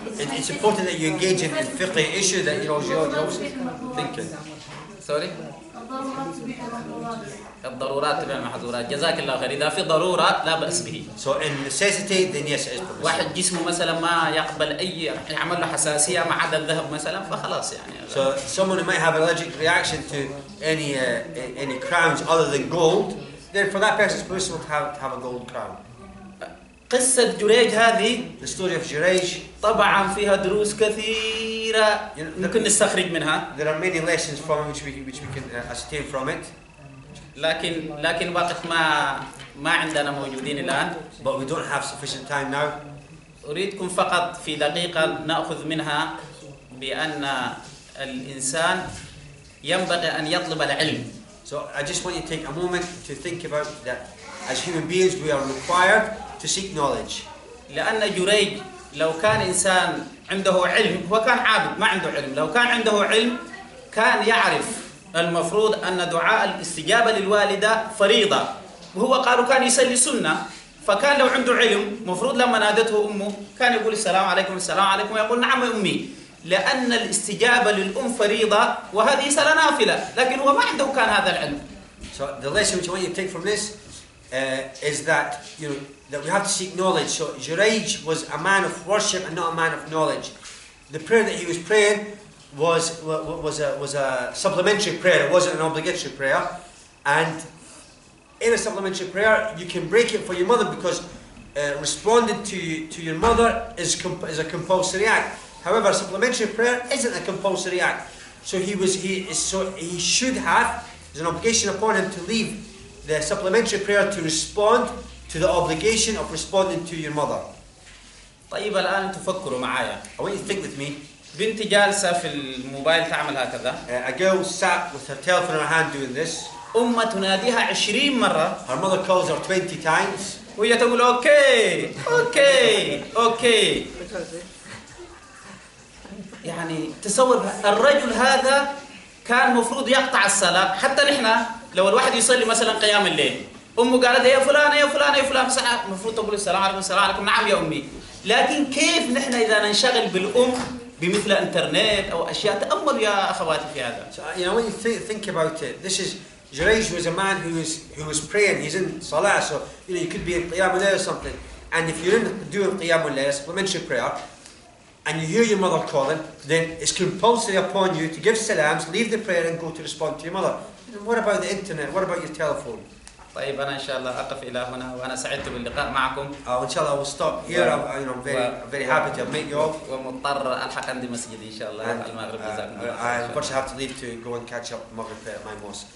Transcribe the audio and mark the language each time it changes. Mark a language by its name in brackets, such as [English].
[English] It's important that you engage in fiqh issue that you're always thinking. Sorry. [Arabic] الضرورات تبيح المحظورات. الضرورات تبع المحظورات. جزاك الله خير. إذا في ضرورة لا بأس به. [English] So in necessity, then yes, it is permissible. [Arabic] واحد جسمه مثلا ما يقبل أي يعمل له حساسية ما عدا الذهب مثلا فخلاص يعني. [English] So someone who might have an allergic reaction to any crowns other than gold, then for that person it's permissible to have a gold crown. [Arabic] قصة جريج هذه [English] The story of Gorej, [Arabic] طبعا فيها دروس كثيرة ممكن نستخرج منها. [English] there are many lessons from it which we can ascertain from it. [Arabic] لكن وقت ما عندنا موجودين الآن. [English] But we don't have sufficient time now. [Arabic] أريدكم فقط في دقيقة نأخذ منها بأن الإنسان ينبغي أن يطلب العلم. [English] So I just want you to take a moment to think about that. As human beings, we are required to seek knowledge. [Arabic] لأن جريج لو كان إنسان عنده علم هو كان عابد ما عنده علم. لو كان عنده علم كان يعرف المفروض أن دعاء الاستجابة للوالدة فريضة وهو قالوا كان يصلي سنة. فكان لو عنده علم مفروض لما نادته أمه كان يقول السلام عليكم السلام عليكم ويقول نعم أمي. لأن الاستجابة للأم فريضة وهذه صلاة نافلة. لكن هو ما عنده كان هذا العلم. [English] So the lesson which I want you to take from this is that that we have to seek knowledge. So Gorej was a man of worship and not a man of knowledge. The prayer that he was praying was a supplementary prayer. It wasn't an obligatory prayer. And in a supplementary prayer, you can break it for your mother because responding to your mother is a compulsory act. However, a supplementary prayer isn't a compulsory act. So he should have. There's an obligation upon him to leave the supplementary prayer to respond to the obligation of responding to your mother. [Arabic] طيب الآن تفكروا معايا. [English] I want you to think with me. [Arabic] بنتي جالسة في الموبايل تعمل هكذا. [English] A girl sat with her telephone in her hand doing this. [Arabic] أمها تناديها 20 مرة. [English] Her mother calls her 20 times. [Arabic] وهي تقول أوكي أوكي أوكي. يعني تصور الرجل هذا كان مفروض يقطع الصلاة. حتى نحن لو الواحد يصلي مثلا قيام الليل أمه قالت يا فلان يا فلان يا فلان المفروض تقول السلام عليكم السلام عليكم نعم يا أمي. لكن كيف نحن إذا ننشغل بالأم بمثل إنترنت أو أشياء. تأملوا يا أخواتي في هذا. [English] So when you think about it, this is Gorej was a man who was praying. He's in salah, so you could be in qiyam al-layl or something. And if you're in doing qiyam al-layl, supplementary prayer, and you hear your mother calling, then it's compulsory upon you to give salams, leave the prayer and go to respond to your mother. And what about the internet? What about your telephone? [Arabic] طيب أنا إن شاء الله أقف إلى هنا وأنا سعدت باللقاء معكم. [English] Inshallah, I will stop here. I'm very happy to have met you all. [Arabic] ومضطر ألحق عندي مسجد إن شاء الله المغرب. جزاكم الله خير. [English] I unfortunately have to leave to go and catch up Maghrib at my mosque.